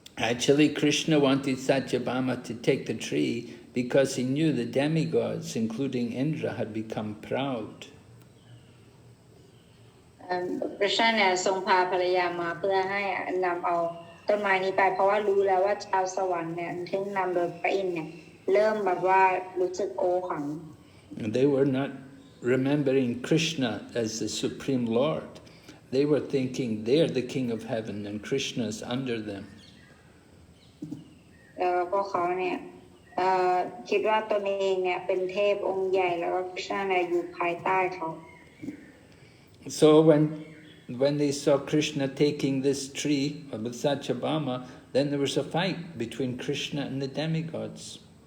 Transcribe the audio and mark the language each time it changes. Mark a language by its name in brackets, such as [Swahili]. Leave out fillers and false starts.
[English] Actually, Krishna wanted Satyabhama to take the tree because he knew the demigods, including Indra, had become proud. [Thai] กฤษณาเนี่ยทรงพาภรรยามาเพื่อให้นำเอาต้นไม้นี้ไปเพราะว่ารู้แล้วว่าชาวสวรรค์เนี่ยถึงนำโดยพระอินทร์เนี่ยเริ่มแบบว่ารู้สึกโอหัง [English] They were not remembering Krishna as the Supreme Lord. They were thinking they're the King of Heaven and Krishna is under them. [Thai] พวกเขาเนี่ยคิดว่าตนเองเนี่ยเป็นเทพองค์ใหญ่แล้วก็กฤษณาเนี่ยอยู่ภายใต้เขา [English] So when they saw Krishna taking this tree with Satyabhama, then there was a fight between Krishna and the demigods.